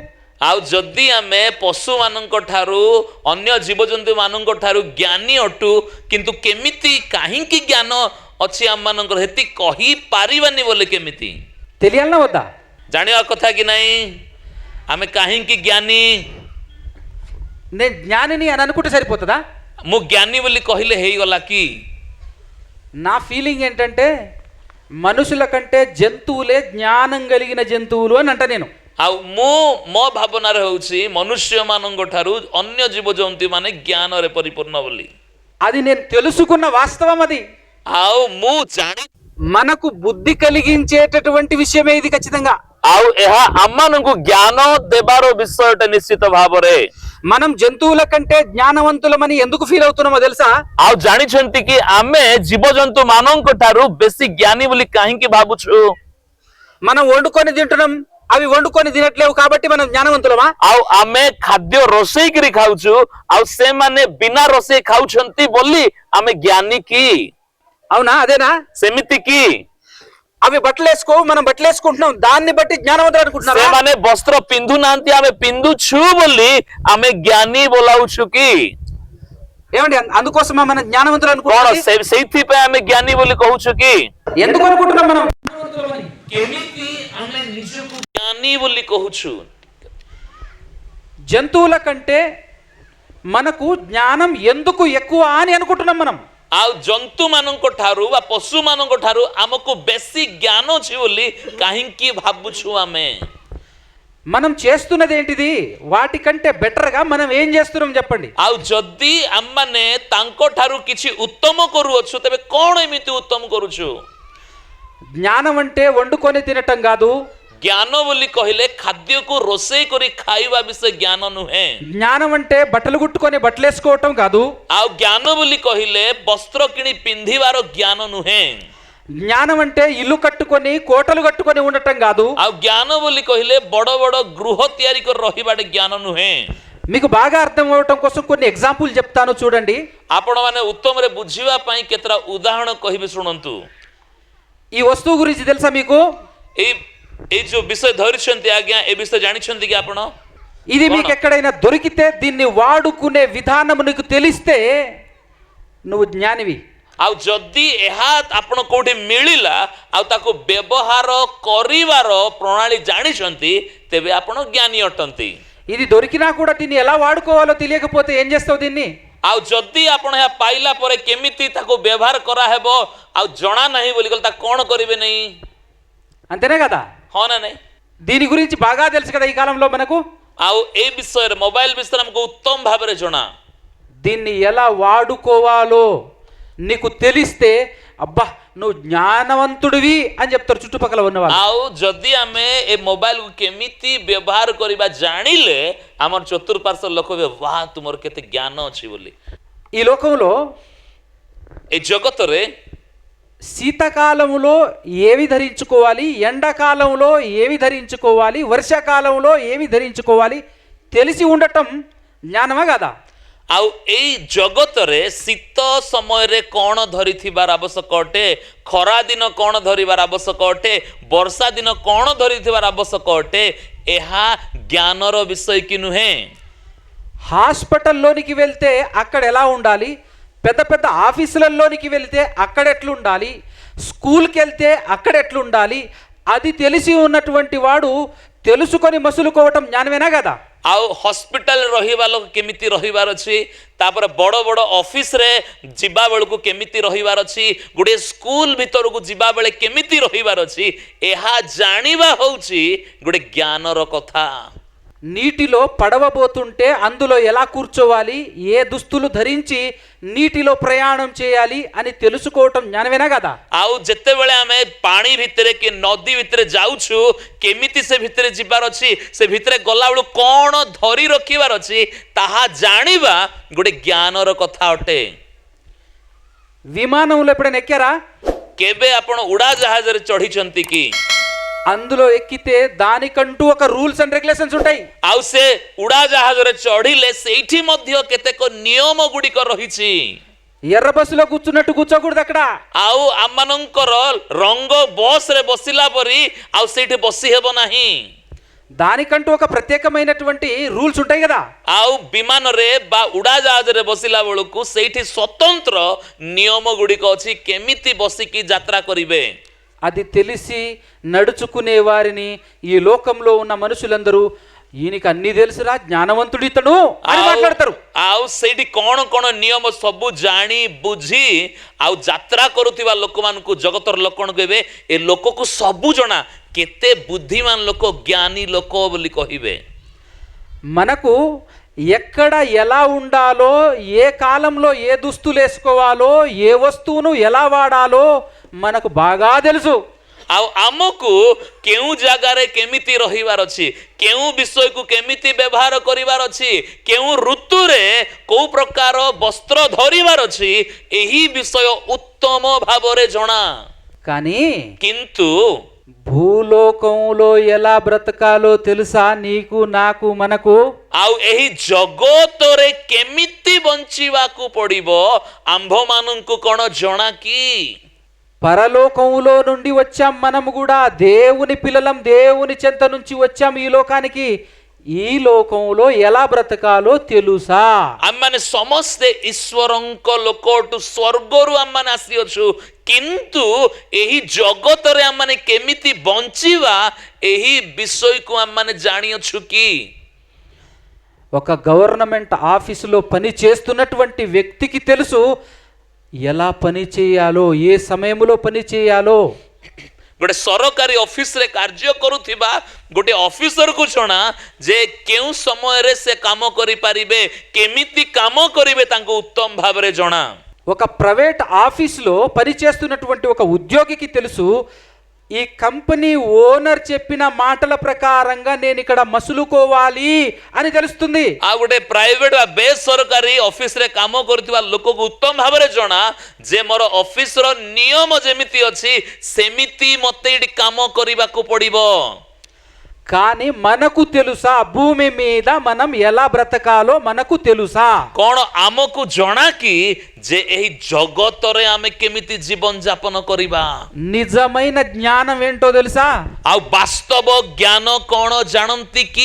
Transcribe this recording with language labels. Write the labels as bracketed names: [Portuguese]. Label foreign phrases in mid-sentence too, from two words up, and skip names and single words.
[Odia] ଆଉ ଯଦି ଆମେ ପଶୁମାନଙ୍କ ଠାରୁ ଅନ୍ୟ ଜୀବଜନ୍ତୁ ମାନଙ୍କ ଠାରୁ ଜ୍ଞାନୀ ଅଟୁ, କିନ୍ତୁ କେମିତି କାହିଁକି ଜ୍ଞାନ ଅଛି ଆମମାନଙ୍କର ହେତି କହିପାରିବାନି ବୋଲି କେମିତି? [Telugu] తెలియాలనా వద్దా? [Odia] ଜାଣିବା କଥା କି ନାହିଁ ଆମେ କାହିଁକି ଜ୍ଞାନୀ? [Telugu] నేను జ్ఞానిని అని అనుకుంటే సరిపోతుందా? [Odia] ମୁଁ ଜ୍ଞାନୀ ବୋଲି କହିଲେ ହେଇଗଲା କି? [Telugu] నా ఫీలింగ్ ఏంటంటే మనుషుల కంటే జంతువులే జ్ఞానం కలిగిన జంతువులు అని అంట నేను. [Odia] ଆଉ ମୁଁ ମୋ ଭାବନାରେ ହେଉଛି ମନୁଷ୍ୟମାନଙ୍କ ଠାରୁ ଅନ୍ୟ ଜୀବଜନ୍ତୁ ମାନେ ଜ୍ଞାନରେ ପରିପୂର୍ଣ୍ଣ ବୋଲି। [Telugu] అది నేను తెలుసుకున్న వాస్తవం. అది [Odia] ଆଉ ମୁଁ ଜାଣି [Telugu] మనకు బుద్ధి కలిగించేటటువంటి విషయమే ఇది ఖచ్చితంగా. [Odia] ଆଉ ଏହା ଆମମାନଙ୍କୁ ଜ୍ଞାନ ଦେବାର ବିଷୟଟା ନିଶ୍ଚିତ ଭାବରେ। [Telugu] మనం జంతువుల కంటే జ్ఞానవంతులమని ఎందుకు ఫీల్ అవుతున్నామో తెలుసా? [Odia] ଆଉ ଜାଣିଛନ୍ତି କି ଆମେ ଜୀବଜନ୍ତୁ ମାନଙ୍କ ଠାରୁ ବେଶୀ ଜ୍ଞାନୀ ବୋଲି କାହିଁକି ଭାବୁଛୁ? [Telugu] మనం వండుకొని తింటున్నాం, అవి వండుకొని తినట్లేవు కాబట్టి మనం జ్ఞానవంతులమా? [Odia] ଆଉ ଆମେ ଖାଦ୍ୟ ରୋଷେଇକିରି ଖାଉଛୁ, ଆଉ ସେମାନେ ବିନା ରୋଷେଇ ଖାଉଛନ୍ତି ବୋଲି ଆମେ ଜ୍ଞାନୀ କି? [Telugu] అవునా? అదేనా? [Odia] ସେମିତି କି? [Telugu] అవి బట్టలు వేసుకో, మనం బట్టలు వేసుకుంటున్నాం, దాన్ని బట్టి జ్ఞానవంతులు అనుకుంటున్నారా? [Odia] ସେମାନେ ବସ୍ତ୍ର ପିନ୍ଧୁ ନାହାନ୍ତି, ଆମେ ପିନ୍ଧୁଛୁ ବୋଲି ଆମେ ଜ୍ଞାନୀ ବୋଲାଉଛୁ କି? [Telugu] ఏమండి, అందుకోసమా మనం జ్ఞానవంతులు [Odia] କଣ [Telugu] అనుకుంటున్నాం? [Odia] ସେଇଥିପାଇଁ ଆମେ ଜ୍ଞାନୀ ବୋଲି କହୁଛୁ କି? [Telugu] ఎందుకు అనుకుంటున్నాం మనం? [Odia] କେମିତି ଆମେ ନିଜକୁ ଜ୍ଞାନୀ ବୋଲି କହୁଛୁ? [Telugu] జంతువుల కంటే మనకు జ్ఞానం ఎందుకు ఎక్కువ అని అనుకుంటున్నాం మనం? [Odia] ଆଉ ଜନ୍ତୁ ମାନଙ୍କ ଠାରୁ ବା ପଶୁ ମାନଙ୍କ ଠାରୁ ଆମକୁ ବେଶୀ ଜ୍ଞାନ ଅଛି ବୋଲି କାହିଁକି ଭାବୁଛୁ ଆମେ? [Telugu] మనం చేస్తున్నది ఏంటిది? వాటికంటే బెటర్గా మనం ఏం చేస్తున్నాం చెప్పండి? [Odia] ଆଉ ଯଦି ଆମମାନେ ତାଙ୍କ ଠାରୁ କିଛି ଉତ୍ତମ କରୁଅଛୁ, ତେବେ କଣ ଏମିତି ଉତ୍ତମ କରୁଛୁ? [Telugu] జ్ఞానం అంటే వండుకొని తినటం కాదు. [Odia] ଜ୍ଞାନ ବୋଲି କହିଲେ ଖାଦ୍ୟକୁ ରୋଷେଇ କରି ଖାଇବା ବିଷୟ ଜ୍ଞାନ ନୁହେଁ। [Telugu] జ్ఞానం అంటే బట్టలు కుట్టుకొని బట్టలు వేసుకోవటం కాదు. [Odia] ଆଉ ଜ୍ଞାନ ବୋଲି କହିଲେ ବସ୍ତ୍ର କିଣି ପିନ୍ଧିବାର ଜ୍ଞାନ ନୁହେଁ। [Telugu] జ్ఞానం అంటే ఇల్లు కట్టుకొని కోటలు కట్టుకొని ఉండటం కాదు. [Odia] ଆଉ ଜ୍ଞାନ ବୋଲି କହିଲେ ବଡ଼ ବଡ଼ ଗୃହ ତିଆରି କରି ରହିବାଟେ ଜ୍ଞାନ ନୁହେଁ। [Telugu] మీకు బాగా అర్థం అవటం కోసం కొన్ని ఎగ్జాంపుల్ చెప్తాను చూడండి. [Odia] ଆପଣମାନେ ଉତ୍ତମରେ ବୁଝିବା ପାଇଁ କେତେଟା ଉଦାହରଣ କହିବି ଶୁଣନ୍ତୁ। [Telugu] ఈ వస్తువు గురించి తెలుసా మీకు? [Odia] ଏଇ ଯୋଉ ବିଷୟ ଧରିଛନ୍ତି ଆଜ୍ଞା, ଏ ବିଷୟ ଜାଣିଛନ୍ତି କି ଆପଣ? [Telugu] ఇది మీకు ఎక్కడైనా దొరికితే దీన్ని వాడుకునే విధానం నీకు తెలిస్తే నువ్వు జ్ఞానివి. [Odia] ଆଉ ଯଦି ଏହା ଆପଣ କୋଉଠି ମିଳିଲା ଆଉ ତାକୁ ବ୍ୟବହାର କରିବାର ପ୍ରଣାଳୀ ଜାଣିଛନ୍ତି, ତେବେ ଆପଣ ଜ୍ଞାନୀ ଅଟନ୍ତି। [Telugu] ఇది దొరికినా కూడా దీన్ని ఎలా వాడుకోవాలో తెలియకపోతే ఏం చేస్తావు దీన్ని? [Odia] ଆଉ ଯଦି ଆପଣ ଏହା ପାଇଲା ପରେ କେମିତି ତାକୁ ବ୍ୟବହାର କରାହେବ ଆଉ ଜଣା ନାହିଁ ବୋଲି କହିଲେ ତାକୁ କ'ଣ କରିବେ ନାହିଁ? [Telugu] అంతేనే కదా? [Odia] ହଁ ନା ନାହିଁ? [Telugu] దీని గురించి బాగా తెలుసు కదా ఈ కాలంలో మనకు. [Odia] ଆଉ ଏଇ ବିଷୟରେ ମୋବାଇଲ ବିଷୟରେ ଆମକୁ ଉତ୍ତମ ଭାବରେ ଜଣା। [Telugu] దీన్ని ఎలా వాడుకోవాలో నీకు తెలిస్తే అబ్బా నువ్వు జ్ఞానవంతుడివి అని చెప్తారు చుట్టుపక్కల ఉన్నవాళ్ళు. [Odia] ଆଉ ଯଦି ଆମେ ଏ ମୋବାଇଲକୁ କେମିତି ବ୍ୟବହାର କରିବା ଜାଣିଲେ ଆମର ଚତୁଃପାର୍ଶ୍ୱ ଲୋକ କହିବେ, ୱାହ ତୁମର କେତେ ଜ୍ଞାନ ଅଛି ବୋଲି। [Telugu] ఈ లోకంలో [Odia] ଏ ଜଗତରେ [Telugu] శీతకాలంలో ఏవి ధరించుకోవాలి, ఎండాకాలంలో ఏవి ధరించుకోవాలి, వర్షాకాలంలో ఏవి ధరించుకోవాలి తెలిసి ఉండటం జ్ఞానమా కదా? [Odia] ଆଉ ଏଇ ଜଗତରେ ଶୀତ ସମୟରେ କ'ଣ ଧରିଥିବାର ଆବଶ୍ୟକ ଅଟେ, ଖରା ଦିନ କ'ଣ ଧରିବାର ଆବଶ୍ୟକ ଅଟେ, ବର୍ଷା ଦିନ କ'ଣ ଧରିଥିବାର ଆବଶ୍ୟକ ଅଟେ, ଏହା ଜ୍ଞାନର ବିଷୟ କି ନୁହେଁ? [Telugu] హాస్పిటల్లోనికి వెళ్తే అక్కడ ఎలా ఉండాలి, పెద్ద పెద్ద ఆఫీసులలోనికి వెళ్తే అక్కడ ఎట్లుండాలి, స్కూల్కి వెళ్తే అక్కడ ఎట్లుండాలి, అది తెలిసి ఉన్నటువంటి వాడు తెలుసుకొని మసులుకోవటం జ్ఞానమేనా కదా? [Odia] ଆଉ ହସ୍ପିଟାଲରେ ରହିବା ଲୋକ କେମିତି ରହିବାର ଅଛି, ତାପରେ ବଡ଼ ବଡ଼ ଅଫିସରେ ଯିବା ବେଳକୁ କେମିତି ରହିବାର ଅଛି, ଗୋଟିଏ ସ୍କୁଲ ଭିତରକୁ ଯିବା ବେଳେ କେମିତି ରହିବାର ଅଛି, ଏହା ଜାଣିବା ହେଉଛି ଗୋଟେ ଜ୍ଞାନର କଥା। [Telugu] నీటిలో పడవబోతుంటే అందులో ఎలా కూర్చోవాలి, ఏ దుస్తులు ధరించి నీటిలో ప్రయాణం చేయాలి అని తెలుసుకోవటం జ్ఞానమేనా కదా? [Odia] ଆଉ ଯେତେବେଳେ ଆମେ ପାଣି ଭିତରେ କି ନଦୀ ଭିତରେ ଯାଉଛୁ କେମିତି ସେ ଭିତରେ ଯିବାର ଅଛି, ସେ ଭିତରେ ଗଲାବେଳୁ କ'ଣ ଧରି ରଖିବାର ଅଛି, ତାହା ଜାଣିବା ଗୋଟେ ଜ୍ଞାନର କଥା ଅଟେ। [Telugu] విమానంలో ఎప్పుడైనా ఎక్కారా? [Odia] କେବେ ଆପଣ ଉଡ଼ାଜାହାଜରେ ଚଢ଼ିଛନ୍ତି କି? [Telugu] అందులో ఎక్కితే దానికంటూ ఒక [English] rules and regulations [Telugu] ఉంటాయి। [Odia] ଆଉ ସେ ଉଡ଼ାଜାହାଜରେ ଚଢ଼ିଲେ ସେଇଠି ମଧ୍ୟ କେତେକ ନିୟମ ଗୁଡ଼ିକ ରହିଛି। [Telugu] ఎర్ర బస్సులో కూర్చున్నట్టు కూర్చోకూడదు అక్కడ। [Odia] ଆଉ ଆମମାନଙ୍କର ରଙ୍ଗ ବସ୍ରେ ବସିଲା ପରି ଆଉ ସେଇଠି ବସି ହେବ ନାହିଁ। [Telugu] దానికంటూ ఒక ప్రత్యేకమైనటువంటి రూల్స్ ఉంటాయి కదా। [Odia] ଆଉ ବିମାନରେ ବା ଉଡ଼ାଜାହାଜରେ ବସିଲା ବେଳକୁ ସେଇଠି ସ୍ୱତନ୍ତ୍ର ନିୟମ ଗୁଡ଼ିକ ଅଛି, କେମିତି ବସିକି ଯାତ୍ରା କରିବେ। [Telugu] అది తెలిసి నడుచుకునే వారిని ఈ లోకంలో ఉన్న మనుషులందరూ ఈయనకి అన్ని తెలుసురా, జ్ఞానవంతుడు ఇతడు అని మాట్లాడతారు। [Odia] ଆଉ ସେଇଠି କ'ଣ କ'ଣ ନିୟମ ସବୁ ଜାଣି ବୁଝି ଆଉ ଯାତ୍ରା କରୁଥିବା ଲୋକମାନଙ୍କୁ ଜଗତର ଲୋକମାନଙ୍କୁ କହିବେ ଏ ଲୋକକୁ ସବୁ ଜଣା, କେତେ ବୁଦ୍ଧିମାନ ଲୋକ, ଜ୍ଞାନୀ ଲୋକ ବୋଲି କହିବେ। [Telugu] మనకు ఎక్కడ ఎలా ఉండాలో, ఏ కాలంలో ఏ దుస్తులు వేసుకోవాలో, ఏ వస్తువును ఎలా వాడాలో మనకు బాగా తెలుసు। [Odia] ଆଉ ଆମକୁ କେଉଁ ଜାଗାରେ କେମିତି ରହିବାର ଅଛି, କେଉଁ ବିଷୟକୁ କେମିତି ବ୍ୟବହାର କରିବାର ଅଛି, କେଉଁ ଋତୁରେ କୋଉ ପ୍ରକାର ବସ୍ତ୍ର ଧରିବାର ଅଛି, ଏହି ବିଷୟ ଉତ୍ତମ ଭାବରେ ଜଣା। [Telugu] కానీ [Odia] କିନ୍ତୁ [Telugu] భూలోకంలో ఎలా బ్రతకాలో తెలుసా నీకు, నాకు, మనకు? [Odia] ଆଉ ଏହି ଜଗତରେ କେମିତି ବଞ୍ଚିବାକୁ ପଡ଼ିବ ଆମ୍ଭମାନଙ୍କୁ କ'ଣ ଜଣା କି? [Telugu] పరలోకంలో నుండి వచ్చాం మనము కూడా, దేవుని పిల్లలం, దేవుని చెంత నుంచి వచ్చాం ఈ లోకానికి। ఈ లోకంలో ఎలా బ్రతకాలో తెలుసా? [Odia] ଆମମାନେ ସମସ୍ତେ ଈଶ୍ୱରଙ୍କ ଲୋକଠୁ ସ୍ୱର୍ଗରୁ ଆମମାନେ ଆସିଅଛୁ, କିନ୍ତୁ ଏହି ଜଗତରେ ଆମମାନେ କେମିତି ବଞ୍ଚିବା ଏହି ବିଷୟକୁ ଆମମାନେ ଜାଣିଅଛୁ କି? [Telugu] ఒక [English] government officeలో [Telugu] పని చేస్తున్నటువంటి వ్యక్తికి తెలుసు ఎలా పని చేయాలో, ఏ సమయంలో పని చేయాలో। [Odia] ଗୋଟେ ସରକାରୀ ଅଫିସରେ କାର୍ଯ୍ୟ କରୁଥିବା ଗୋଟେ ଅଫିସରକୁ ଜଣା ଯେ କେଉଁ ସମୟରେ ସେ କାମ କରିପାରିବେ, କେମିତି କାମ କରିବେ ତାଙ୍କୁ ଉତ୍ତମ ଭାବରେ ଜଣା। [Telugu] ఒక [English] private officeలో [Telugu] పని చేస్తున్నటువంటి ఒక ఉద్యోగికి తెలుసు ఈ [English] company owner [Telugu] చెప్పిన మాటల ప్రకారంగా నేను ఇక్కడ మసులుకోవాలి అని తెలుస్తుంది। [Odia] ଆଉ ଗୋଟେ ପ୍ରାଇଭେଟ ବା ବେସରକାରୀ ଅଫିସରେ କାମ କରୁଥିବା ଲୋକକୁ ଉତ୍ତମ ଭାବରେ ଜଣା ଯେ ମୋର ଅଫିସର ନିୟମ ଯେମିତି ଅଛି ସେମିତି ମୋତେ ଏଠି କାମ କରିବାକୁ ପଡ଼ିବ। [Telugu] కానీ మనకు తెలుసా భూమి మీద మనం ఎలా బ్రతకాలో మనకు తెలుసా? [Odia] କ'ଣ ଆମକୁ ଜଣା କି ଯେ ଏହି ଜଗତରେ ଆମେ କେମିତି ଜୀବନ ଯାପନ କରିବା? [Telugu] నిజమైన జ్ఞానం ఏంటో తెలుసా? [Odia] ଆଉ ବାସ୍ତବ ଜ୍ଞାନ କ'ଣ ଜାଣନ୍ତି କି?